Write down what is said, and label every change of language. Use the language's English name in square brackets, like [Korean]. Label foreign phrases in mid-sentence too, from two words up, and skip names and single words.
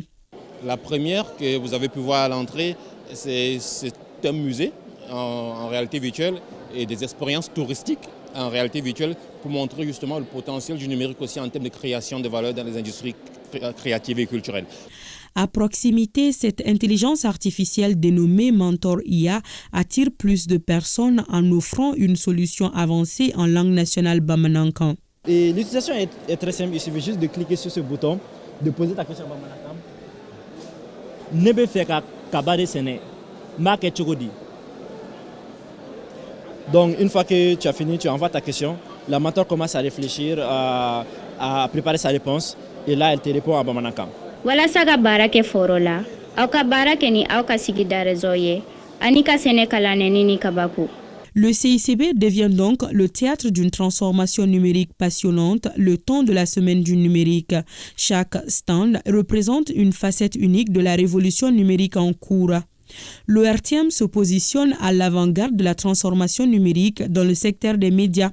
[French] La première que vous avez pu voir à l'entrée, c'est un musée en réalité virtuelle et des expériences touristiques en réalité virtuelle pour montrer justement le potentiel du numérique aussi en termes de création de valeur dans les industries créatives et culturelles. À proximité, cette intelligence artificielle dénommée Mentor IA attire plus de personnes en offrant une solution avancée en langue nationale Bamanankan. Et l'utilisation est très simple, il suffit juste de cliquer sur ce bouton, de poser ta question à Bamanankan. Nebe feka kabade sene, marque chogodi. Donc une fois que tu as fini, tu envoies ta question, la mentor commence à réfléchir, à préparer sa réponse et là elle te répond à Bamanankan. [Bambara] Walasa ka baara kɛ foro la aw ka baara kɛ ni aw ka sigida réseau ye ani ka sɛnɛ kalanni ni kabako. [French] Le CICB devient donc le théâtre d'une transformation numérique passionnante le temps de la semaine du numérique. Chaque stand représente une facette unique de la révolution numérique en cours. L'ERTM se positionne à l'avant-garde de la transformation numérique dans le secteur des médias.